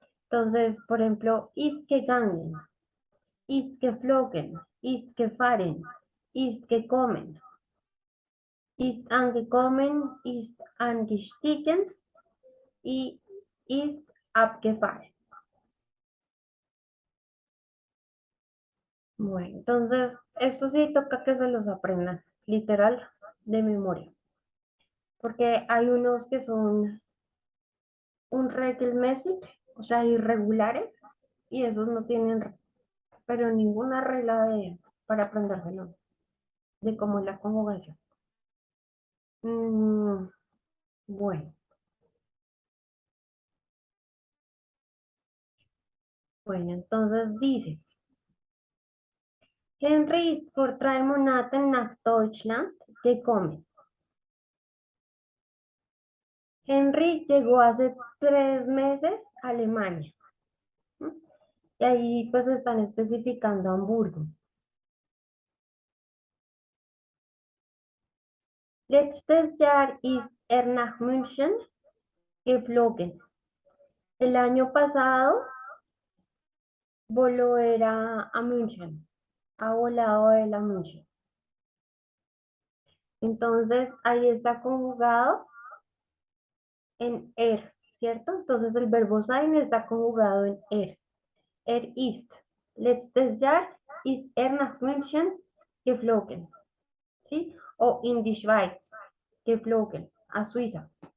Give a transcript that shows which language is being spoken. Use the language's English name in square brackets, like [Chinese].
[Spanish] Entonces, por ejemplo, [German] ist gegangen, ist geflogen, ist gefahren, ist gekommen, ist angekommen, ist angestiegen [Spanish] y [German] ist abgefahren. [Spanish] Bueno, entonces, esto sí toca que se los aprendan, literal, de memoria, porque hay unos que son un regelmäßig, o sea, irregulares, y esos no tienen, pero ninguna regla para aprendérselo, de cómo es la conjugación. [German] Mm, [Spanish] bueno, bueno, entonces dice, [German] Henry ist vor 3 Monaten nach Deutschland gekommen. [Spanish] Henry llegó hace 3 meses a Alemania. ¿M? Y ahí pues están especificando Hamburgo. [German] Letztes Jahr ist er nach München geflogen. [Spanish] El año pasado voló era a München. Ha volado él a München. Entonces, ahí está conjugado en er, ¿cierto? Entonces, el verbo sein está conjugado en er. [German] Er ist. Letztes Jahr ist er nach München geflogen. [Spanish] ¿Sí? [German] O in die Schweiz geflogen, [Spanish] a Suiza.